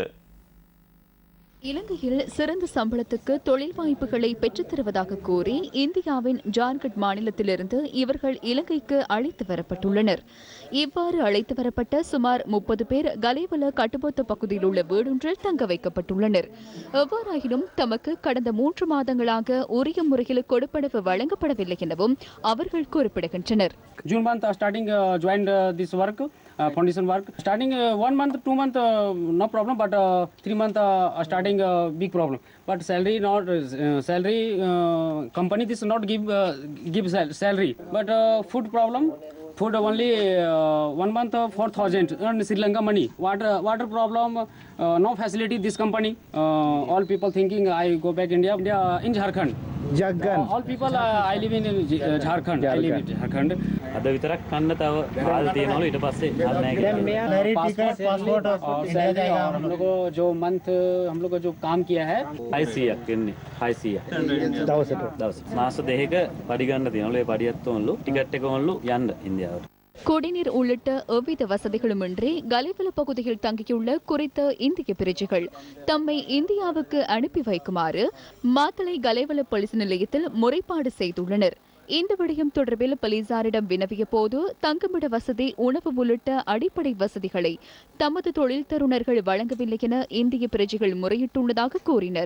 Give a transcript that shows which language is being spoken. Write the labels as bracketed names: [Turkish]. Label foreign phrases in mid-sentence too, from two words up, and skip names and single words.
[Tamil] இலங்கையில் சிறந்த சம்பளத்துக்கு தொழில் வாய்ப்புகளை பெற்றுத் தருவதாக கூறி இந்தியாவின் ஜார்க்கண்ட் மாநிலத்திலிருந்து இவர்கள் இலங்கைக்கு அழைத்து வரப்பட்டுள்ளனர். இவ்வாறு அழைத்து வரப்பட்ட சுமார் 30 பேர் கலேவல கட்டுமொத்த பகுதியில் உள்ள வீடொன்றில் தங்க வைக்கப்பட்டுள்ளனர். எவ்வாறாயினும் தமக்கு கடந்த 3 மாதங்களாக உரிய முறையில் கொடுப்பனவு வழங்கப்படவில்லை எனவும் அவர்கள் குறிப்பிடுகின்றனர். [English] June month starting joined this work foundation work starting 1 month 2 month no problem but 3 month starting big problem but salary not salary company this not give salary but food problem food only 1 month 4,000 earn Sri Lanka money water problem no facility this company all people thinking I go back India in Jharkhand all people I live in Jharkhand I live in Jharkhand [Sinhala] අද විතරක් කන්න තව කාල තියෙනවලු ඊට පස්සේ දැන් මෙයා [Hindi] पासपोर्ट और सैलरी और हम लोग जो मंथ हम लोग जो काम किया है [Sinhala] 600ක් එන්නේ 600 දවසට මාස දෙකක පඩි ගන්න තියෙනවලු ඒ පඩියත් උන්ලු ටිකට් එක උන්ලු යන්න ඉන්දියාවට. [Tamil] குடிநீர் உள்ளிட்ட எவ்வித வசதிகளுமின்றி கலேவல பகுதியில் தங்கியுள்ள குறித்த இந்திய பிரஜைகள் தம்மை இந்தியாவுக்கு அனுப்பி வைக்குமாறு மாத்தளை கலேவல போலீஸ் நிலையத்தில் முறைப்பாடு செய்துள்ளனர். இந்த விடயம் தொடர்பில் போலீசாரிடம் வினவிய போது தங்குமிட வசதி, உணவு உள்ளிட்ட அடிப்படை வசதிகளை தமது தொழில் தருணர்கள் வழங்கவில்லை என இந்திய பிரஜைகள் முறையிட்டுள்ளதாக கூறினர்.